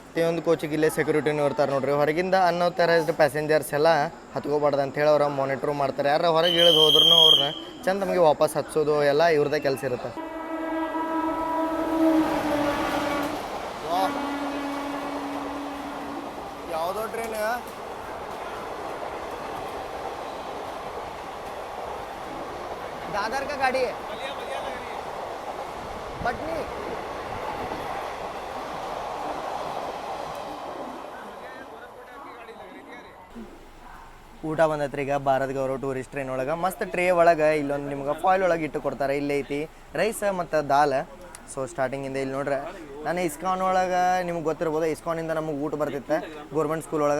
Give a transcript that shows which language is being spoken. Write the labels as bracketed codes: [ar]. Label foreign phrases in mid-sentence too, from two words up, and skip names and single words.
[kn] ಒಂದು ಕೋಚಿಗೆ ಇಲ್ಲೇ ಸೆಕ್ಯೂರಿಟಿನೂ ಇರ್ತಾರೆ ನೋಡ್ರಿ. ಹೊರಗಿಂದ ಅನ್ನೋ ಥರ ಪ್ಯಾಸೆಂಜರ್ಸ್ ಎಲ್ಲ ಹತ್ಕೋಬಾರ್ದು ಅಂತ ಹೇಳಿ ಅವ್ರ ಮಾನಿಟ್ರು ಮಾಡ್ತಾರೆ. ಯಾರು ಹೊರಗೆ ಇಳಿದು ಹೋದ್ರೂ ಅವ್ರನ್ನ ಚಂದ ನಮಗೆ ವಾಪಸ್ ಹಚ್ಚೋದು ಎಲ್ಲ ಇವ್ರದ್ದೇ ಕೆಲಸ ಇರುತ್ತೆ. ಯಾವುದೋ ಟ್ರೈನ್ [hi] दादर का गाड़ी है पटनी. [kn] ಊಟ ಬಂದೈತ್ರಿ ಈಗ ಭಾರತ್ ಗೌರವ್ ಟೂರಿಸ್ಟ್ ಟ್ರೈನ್ ಒಳಗೆ. ಮಸ್ತ್ ಟ್ರೇ ಒಳಗೆ ಇಲ್ಲೊಂದು ನಿಮ್ಗೆ ಫಾಯಿಲ್ ಒಳಗೆ ಇಟ್ಟು ಕೊಡ್ತಾರೆ. ಇಲ್ಲೇ ಐತಿ ರೈಸ್ ಮತ್ತು ದಾಲ್. ಸೊ ಸ್ಟಾರ್ಟಿಂಗಿಂದ ಇಲ್ಲಿ ನೋಡ್ರೆ ನಾನು ಇಸ್ಕಾನ್ ಒಳಗೆ ನಿಮ್ಗೆ ಗೊತ್ತಿರ್ಬೋದು, ಇಸ್ಕಾನಿಂದ ನಮಗೆ ಊಟ ಬರ್ತಿತ್ತು [en] government school [kn] ಒಳಗೆ.